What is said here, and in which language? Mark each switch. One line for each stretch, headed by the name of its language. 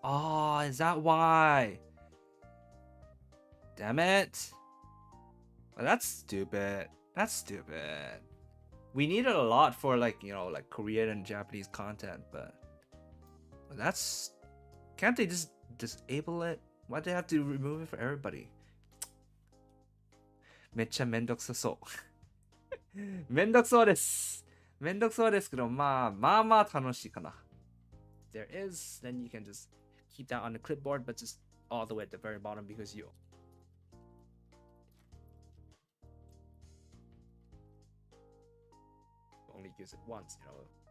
English: Oh, is that why? Damn it. Well, that's stupid. That's stupid. We need it a lot for like, you know, like Korean and Japanese content, but that's... Can't they just disable it? Why'd they have to remove it for everybody?
Japanese: めっちゃめんどくさそう。めんどくそうです。めんどくそうですけど、まあ楽しいかな。
English: If there is, then you can just keep that on the clipboard, but just all the way at the very bottom because you only use it once, you know.